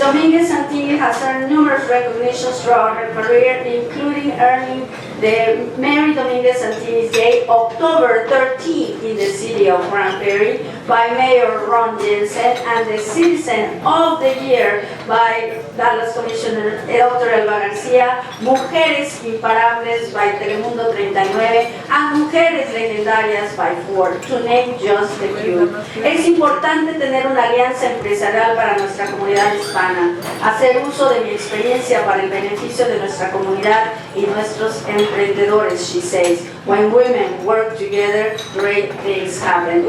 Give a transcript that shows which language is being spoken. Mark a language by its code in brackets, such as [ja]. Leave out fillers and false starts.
[en] Dominguez Santini has earned numerous recognitions throughout her career, including earning the Mary Dominguez Santini's Day, October 13th, in the city of Grand Prairie by Mayor Ron Jensen, and the Citizen of the Year by Dallas Commissioner Dr. Elba Garcia, Mujeres Imparables by Telemundo 39, and Mujeres Legendarias by Ford, to name just a few. [es] Es importante tener una alianza empresarial para nuestra comunidad hispana, hacer uso de mi experiencia para el beneficio de nuestra comunidad y nuestros emprendedores, [en] she says. When women work together, great things happen.